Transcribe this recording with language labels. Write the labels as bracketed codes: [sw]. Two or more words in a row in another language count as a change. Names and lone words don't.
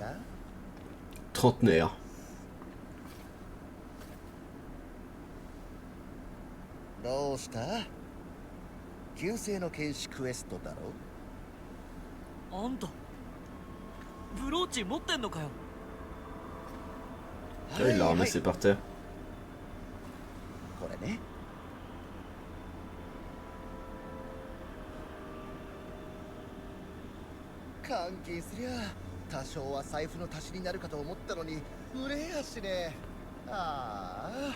[fr] Trentenaire. [ja] どうした？旧姓の剣士クエストだろ？あんたブローチ持ってんのかよ。 [fr] Ah, il l'a ramassé par terre. [ja] これね。金すりゃ多少は財布の足しになるかと思ったのに売れやしね。ああ。